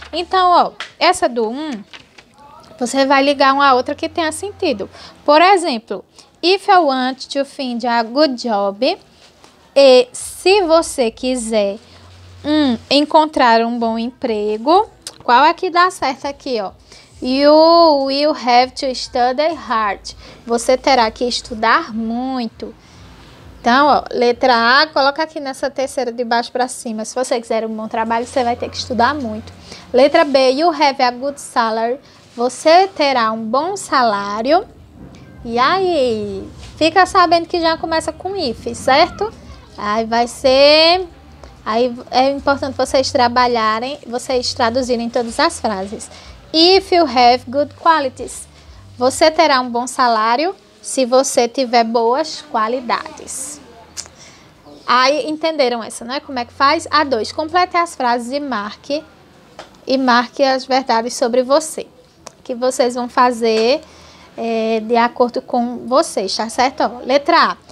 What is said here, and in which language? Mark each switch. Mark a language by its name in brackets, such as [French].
[Portuguese] Então, ó, essa do você vai ligar uma a outra que tenha sentido. Por exemplo, [English] if I want to find a good job, [Portuguese] e se você quiser encontrar um bom emprego, qual é que dá certo aqui, ó? [English] You will have to study hard. [Portuguese] Você terá que estudar muito. Então, ó, letra A, coloca aqui nessa terceira de baixo para cima. Se você quiser um bom trabalho, você vai ter que estudar muito. Letra B, [English] you have a good salary. [Portuguese] Você terá um bom salário. E aí, fica sabendo que já começa com if, certo? Aí vai ser... Aí é importante vocês traduzirem todas as frases. [English] If you have good qualities. [Portuguese] Você terá um bom salário se você tiver boas qualidades. Aí, entenderam essa, né? Como é que faz? A2, complete as frases e marque as verdades sobre você. Que vocês vão fazer de acordo com vocês, tá certo? Ó, letra A.